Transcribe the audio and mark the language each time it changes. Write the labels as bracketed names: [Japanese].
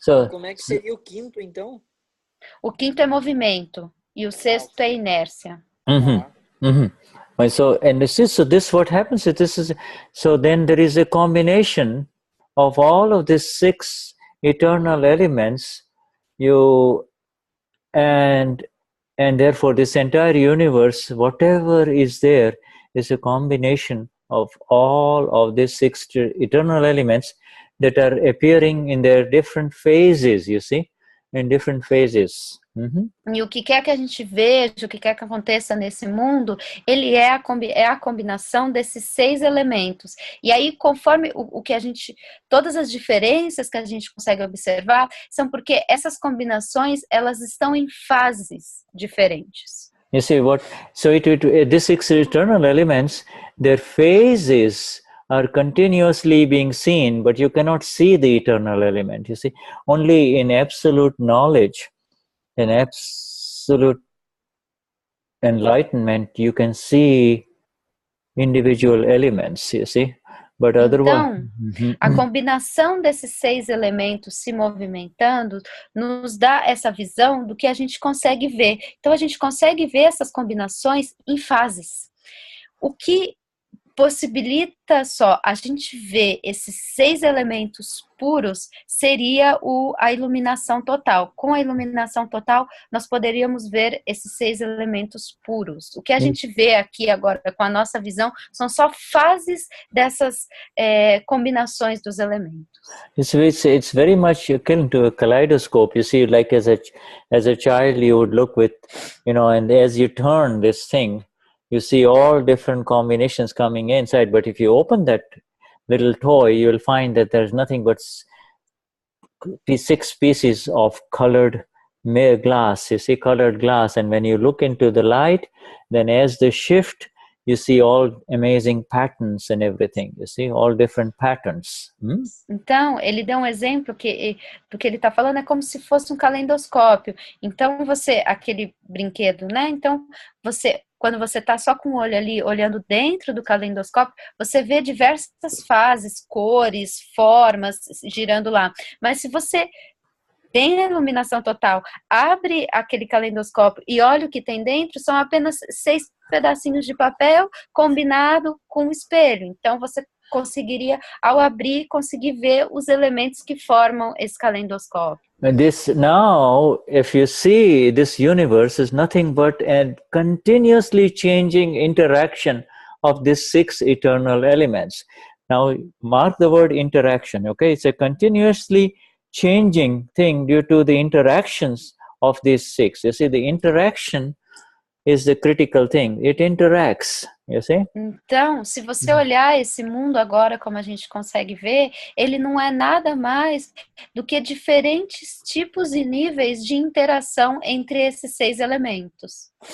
[Portuguese] Como é que seria o quinto, então? O quinto é movimento e o sexto é inércia. [English] So, and this what happens. So then there is a combination of all of these 6 eternal elements. And therefore this entire universe, whatever is there, is a combination of all of these 6 eternal elements that are appearing in their different phases, you see, in different phases. [Portuguese] E o que quer que a gente veja, o que quer que aconteça nesse mundo, ele é a combinação desses 6 elementos. E aí, conforme o que a gente, todas as diferenças que a gente consegue observar, são porque essas combinações, elas estão em fases diferentes. [English] You see what? So these 6 eternal elements, their phases are continuously being seen, but you cannot see the eternal element. You see, only in absolute knowledge, in absolute enlightenment, you can see individual elements, you see. But otherwise, [Portuguese] então, a combinação desses 6 elementos se movimentando nos dá essa visão do que a gente consegue ver. Então, a gente consegue ver essas combinações em fases. O que possibilita só a gente ver esses 6 elementos puros, seria a iluminação total. Com a iluminação total, nós poderíamos ver esses 6 elementos puros. O que a gente vê aqui agora com a nossa visão são só fases dessas combinações dos elementos. [English] It's very much akin to a kaleidoscope. You see, like as a child, you would look with, and as you turn this thing, you see all different combinations coming inside. But if you open that little toy, you will find that there's nothing but 6 pieces of colored glass. You see colored glass, and when you look into the light, then as they shift, you see all amazing patterns and everything. You see all different patterns. [Portuguese] Então, ele deu um exemplo do que ele está falando, é como se fosse um calendoscópio. Então, aquele brinquedo, né? Então, quando você está só com o olho ali, olhando dentro do calendoscópio, você vê diversas fases, cores, formas girando lá. Mas se você tem a iluminação total, abre aquele calendoscópio e olha o que tem dentro, são apenas 6 pedacinhos de papel combinado com o espelho. Então, você conseguiria, ao abrir, conseguir ver os elementos que formam esse calendoscópio. [English] Now, if you see, this universe is nothing but a continuously changing interaction of these 6 eternal elements. Now, mark the word interaction, okay? It's a continuously changing thing due to the interactions of these 6. You see, the interaction is the critical thing. It interacts, you see? [Portuguese] Então, se você olhar esse mundo agora, como a gente consegue ver, ele não é nada mais do que diferentes tipos e níveis de interação entre esses 6 elementos.